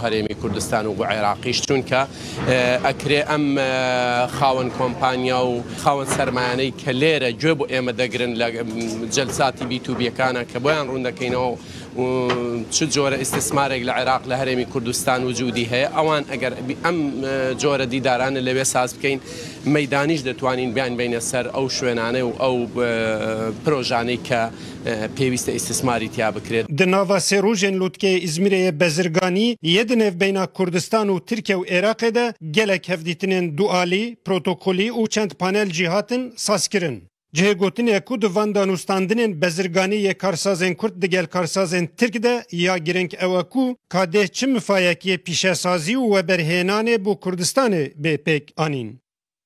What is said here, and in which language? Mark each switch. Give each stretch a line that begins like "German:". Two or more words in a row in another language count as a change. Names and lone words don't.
Central Kurdish: هەرێمی کوردستان و بۆ عێراقیش چونکە ئەکرێ ئەم خاوەن کۆمپانیا و خاوەن سەرمایانەی کە لێرە گوێ بۆ ئێمە دەگرن لە جەلساتی بیتوبیەکانە کە بۆیان ڕوون دەکەینەوە چ جۆرە ئیستثمارێک لە عێراق لە هەرێمی کوردستان وجودی هەیە ئەوان ئەگەر ئەم جۆرە دیدارانە لەوێ ساز بکەین مەیدانیش دەتوانین بیان بینە سەر ئەو شوێنانەی و ئەو پرۆژانەی کە پێویستە ئیستثماری تیا بکرێت.
Kurdish: Di nava sê rojên lûtkeyê İzmîrê bezirganî yê di nêvbeyna Kurdistan û Tirkiye û Iraqê de gelek hevdîtinên dualî, protokolî û çend panel jî hatin sazkirin. Cihêgotinê ku di van danûstandinên bezirganî yê karsazên Kurd digel karsazên Tirk de ya girêng ew e ku kadeh çi mifayekiyê pîşesazî û weberhênanê bû Kurdistanê bê pêk anîn.